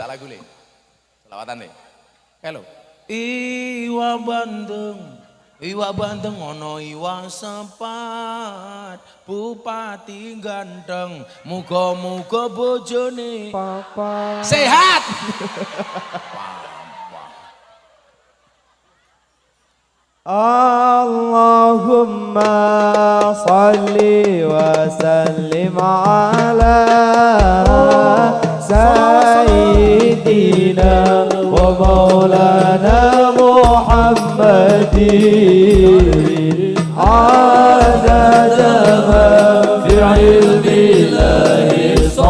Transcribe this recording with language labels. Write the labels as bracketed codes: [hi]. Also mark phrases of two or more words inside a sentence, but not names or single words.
[jv] Selawatan le. Halo. Iwa Bandeng ono iwa sepat, bupati ganteng, muga-muga bojone Papa sehat. [ar] اللهم صل وسلم على سيدنا ومولانا محمد عدد ما في علم الله